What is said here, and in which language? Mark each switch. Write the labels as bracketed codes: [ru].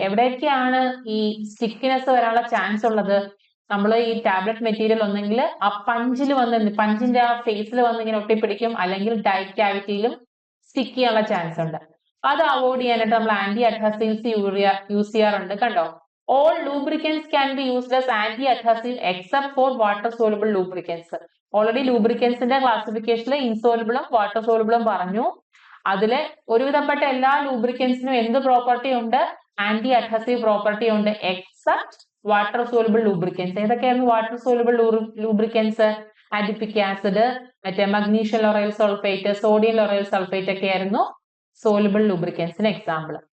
[ml] എവിടെയൊക്കെയാണ് ഈ സ്റ്റിക്കിനെസ് വരാനുള്ള ചാൻസ് ഉള്ളത്? നമ്മൾ ഈ ടാബ്ലറ്റ് മെറ്റീരിയൽ ഒന്നെങ്കിൽ ആ പഞ്ചിന്റെ ആ ഫേസിൽ വന്ന് ഇങ്ങനെ ഒട്ടിപ്പിടിക്കും, അല്ലെങ്കിൽ ഡൈ ക്യാവിറ്റിയിലും സ്റ്റിക്ക് ചെയ്യാനുള്ള ചാൻസ് ഉണ്ട്. അത് അവോയ്ഡ് ചെയ്യാനായിട്ട് നമ്മൾ ആന്റി അഡ്ഹസീവ്സ് യൂസ് ചെയ്യാറുണ്ട്. [en] കണ്ടോ, all lubricants can be used as anti-adhesive except for water-soluble lubricants. [ml] Already ലൂബ്രിക്കൻസിന്റെ ക്ലാസിഫിക്കേഷനിൽ ഇൻസോലുബിളും water സോലുബിളും പറഞ്ഞു. അതില് ഒരുവിധപ്പെട്ട എല്ലാ ലൂബ്രിക്കൻസിനും എന്ത് പ്രോപ്പർട്ടി ഉണ്ട്? ആന്റി അഡ്ഹസീവ് പ്രോപ്പർട്ടി ഉണ്ട്, except water soluble lubricants. ഏതൊക്കെയായിരുന്നു water soluble lubricants? Adipic acid, മറ്റേ magnesium lauryl sulphate, sodium lauryl sulphate ഒക്കെ ആയിരുന്നു soluble ലൂബ്രിക്കൻസിന് example.